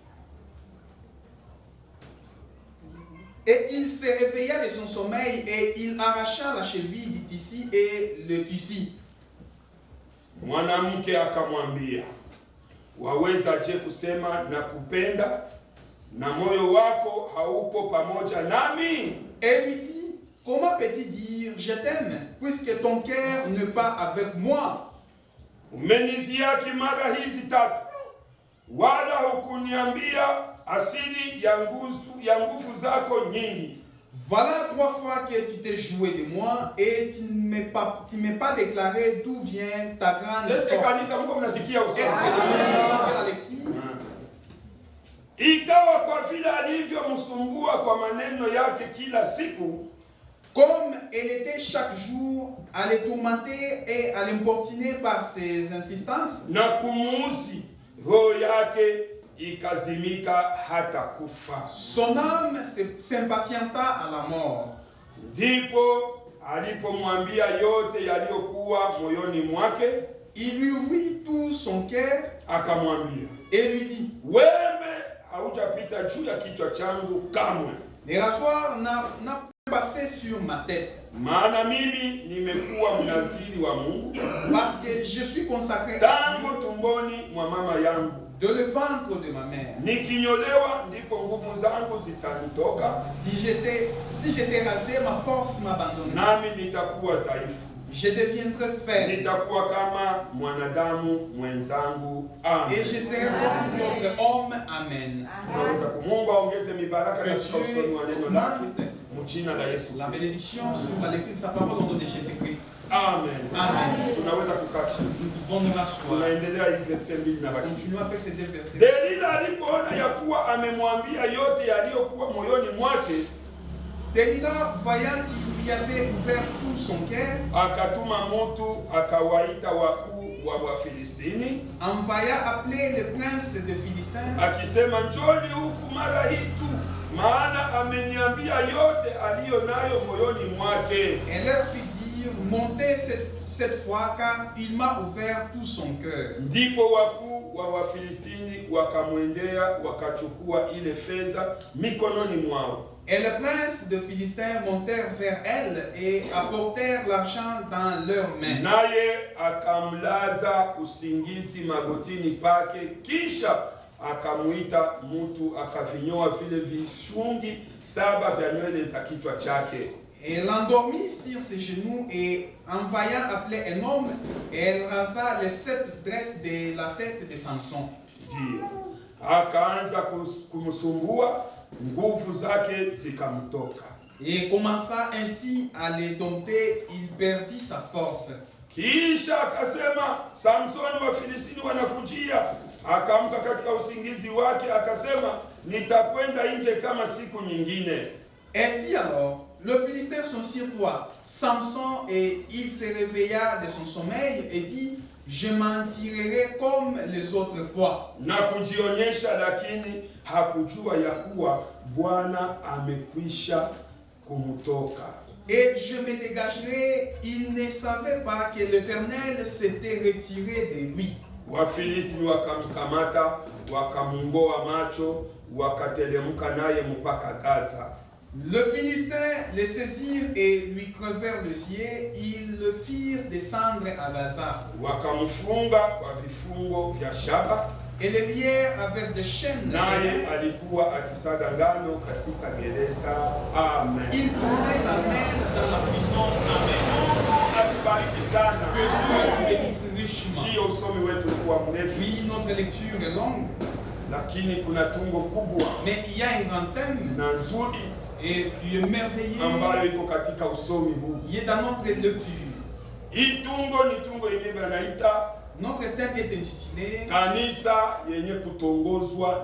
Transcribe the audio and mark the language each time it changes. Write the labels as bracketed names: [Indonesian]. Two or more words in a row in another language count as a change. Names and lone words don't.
[French] Et il se réveilla de son sommeil et il arracha la cheville du tissu et le tissu. [Swahili] Mwanamke akamwambia, waweza je kusema na kupenda na moyo wako haupo pamoja nami? [French] Elle lui dit, comment peux-tu dire je t'aime puisque ton cœur n'est pas avec moi? [Swahili] Umeniziaki mara hizi 3, wala hukuniambia asili ya nguvu zako nyingi. [French] Voilà 3 fois que tu t'es joué de moi et tu ne m'as pas déclaré d'où vient ta grande force. Est-ce que la lecture? [Swahili] Ikawa kwa vile alivyomsumbua kwa maneno yake kila siku, [French] comme elle était chaque jour à le tourmenter et à l'importuner par ses insistances, [Swahili] na kumuuzi, roho yake ikazimika hata kufa. [French] Son âme s'impatienta à la mort. [Swahili] Ndipo alipomwambia yote yaliyokuwa moyoni mwake, [French] il lui ouvrit tout son cœur, [Swahili] akamwambia, [French] et lui dit, [Swahili] wembe haujapita juu ya kichwa changu kamwe. [French] Le rasoir n'a passé sur ma tête. [Swahili] Maana mimi nimekuwa mnaziri wa Mungu, [French] parce que je suis consacré [Swahili] tangu tumboni mwa mama yangu, [French] de le ventre de ma mère. [Swahili] Nikinyolewa ndipo nguvu zangu zitanitoka. [French] Si j'étais rasé, ma force m'abandonne. [Swahili] Nami nitakuwa dhaifu. [French] Je deviendrai faible. [Swahili] Nitakuwa kama mwanadamu mwenzangu. Amen. [French] Et je serai comme d'autres hommes. Amen. [Swahili] Tunaweza kumungu aongeze mibaraka katika usomi wa neno lake. Mjina la Yesu. [French] La bénédiction sur la lecture de sa parole au nom de Jésus-Christ. Amen. Amen. [Swahili] Tunaweza kukacha. [French] Nous pouvons nous rasseoir. [Swahili] Tunaendelea hivi verse 2 na baki. [French] Continuons avec ces 2 versets. [Swahili] Delila alipoona ya kuwa amemwambia yote yaliyokuwa moyoni mwake, Delila, [French] voyant qu'il lui avait ouvert tout son cœur, [Swahili] akatuma mtu akawaita wakuu wa Wafilistini, [French] envoya appeler le prince de Philistins, [Swahili] akisema njoni huku mara hii tu, maana ameniambia yote aliyo nayo moyoni mwake. [French] et leur fit dire, montez cette fois, car il m'a ouvert tout son cœur. [Swahili] Ndipo wakuu wa Wafilistini wakamwendea, wakachukua ile fedha mikononi mwao. [French] Et le prince de Philistins montèrent vers elle et apportèrent l'argent dans leurs mains. [Swahili] Naye akamlaza usingizi magotini pake, kisha akamuita mtu akavinyoa vile vishungi 7 vya nywele za kichwa chake. [French] Elle l'endormit sur ses genoux et envoya appeler un homme, et elle rasa les 7 tresses de la tête de Samson. [Swahili] Ndiyo, akaanza kumsumbua, nguvu zake zikamtoka. [French] Et commença ainsi à les dompter, il perdit sa force. [Swahili] Kisha akasema, Samsoni wa Filistini wanakujia. Akaamka katika usingizi wake akasema, nitakwenda nje kama siku nyingine. [French] Elle dit alors, le Philistin sont sur toi, Samson, et il se réveilla de son sommeil et dit, je m'en tirerai comme les autres fois. [Swahili] Na kujionyesha, lakini hakujua ya kuwa Bwana amekwisha kumtoka. [French] Et je me dégagerai, il ne savait pas que l'Éternel s'était retiré de lui. [Swahili] Wafilisti wakamkamata, wakamungoa macho, wakatelemka naye mpaka Gaza. [French] Le Philistin les saisirent et lui crevèrent les yeux, ils le firent descendre à Gaza. [Swahili] Wakamfunga kwa vifungo vya shaba, [French] et les lièrent avec des chaînes. [Swahili] Naye alikuwa akisaga ngano katika gereza. Amen. [French] Il tournait la main dans la prison. Amen. [Swahili] Atubariki sana. [French] Que Dieu bénisse richement. [Swahili] Ndio usomi wetu ulikuwa mrefu. [French] Oui, notre lecture est longue. [Swahili] Lakini kuna tungo kubwa. [French] Mais il y a un grand thème. [Swahili] Na nzuri. [French] Et qui est merveilleux. [Swahili] Ambayo iko katika usomi huu. [French] Il est dans notre lecture. [Swahili] Hii tungo ni tungo yenye banaita. [French] Notre thème est intitulé [Swahili] Kanisa yenye kutongozwa